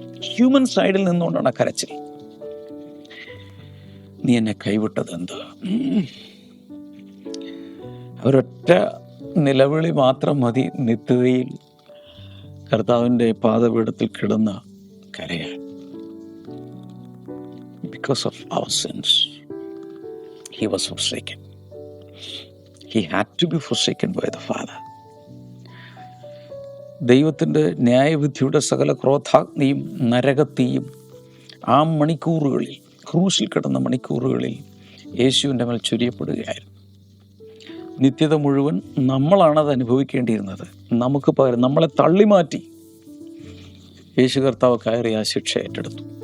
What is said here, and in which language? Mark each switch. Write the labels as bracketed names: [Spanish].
[Malayalam] Human സൈഡിൽ നിന്നുകൊണ്ടാണ് കരച്ചിൽ. നീ എന്നെ കൈവിട്ടതെന്ത്? ഒരൊറ്റ നിലവിളി മാത്രം മതി നിത്യതയിൽ കർത്താവിൻ്റെ പാദപീഠത്തിൽ കിടന്ന് കരയാൻ. [English] Because of our sins, he was forsaken. He had to be forsaken by the Father. [Malayalam] ദൈവത്തിൻ്റെ ന്യായവിധിയുടെ സകല ക്രോധാഗ്നിയും നരകത്തെയും ആ മണിക്കൂറുകളിൽ, ക്രൂശിൽ കിടന്ന മണിക്കൂറുകളിൽ യേശുവിൻ്റെ മേൽ ചൊരിയപ്പെടുകയായിരുന്നു. നിത്യത മുഴുവൻ നമ്മളാണത് അനുഭവിക്കേണ്ടിയിരുന്നത്. നമുക്ക് പകരം നമ്മളെ തള്ളിമാറ്റി യേശു കർത്താവ് കയറി ആ ശിക്ഷ ഏറ്റെടുത്തു.